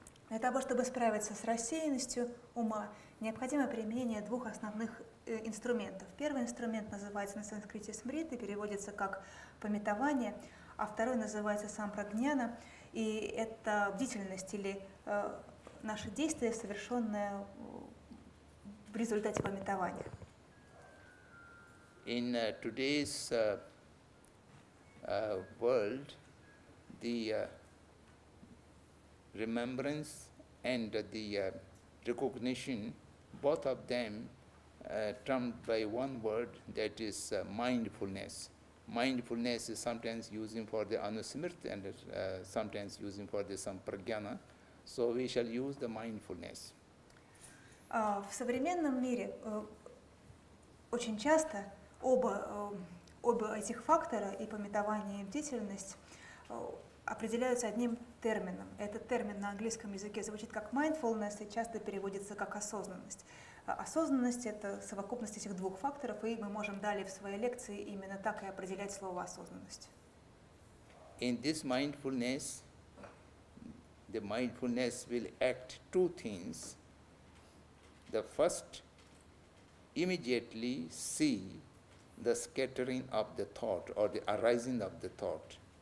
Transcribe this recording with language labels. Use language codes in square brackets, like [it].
[ru] Для того, чтобы справиться с рассеянностью ума, необходимо применение двух основных инструментов. Первый инструмент называется на санскрите смрит и переводится как пометование, а второй называется сампрагняна, и это бдительность или наше действие, совершенное в результате пометования. [en] In today's world, the remembrance and the recognition, both of them termed by one word, that is mindfulness. Mindfulness is sometimes using for the anusmrit and sometimes using for the sampragyana. So we shall use the mindfulness. [ru] В современном мире очень часто оба этих фактора, и пометование, и бдительность, определяются одним термином. Этот термин на английском языке звучит как mindfulness и часто переводится как осознанность. Осознанность — это совокупность этих двух факторов, и мы можем далее в своей лекции именно так и определять слово осознанность. [en] In this mindfulness, the mindfulness will act two things. The first, immediately see the scattering of the thought or the arising of the thought.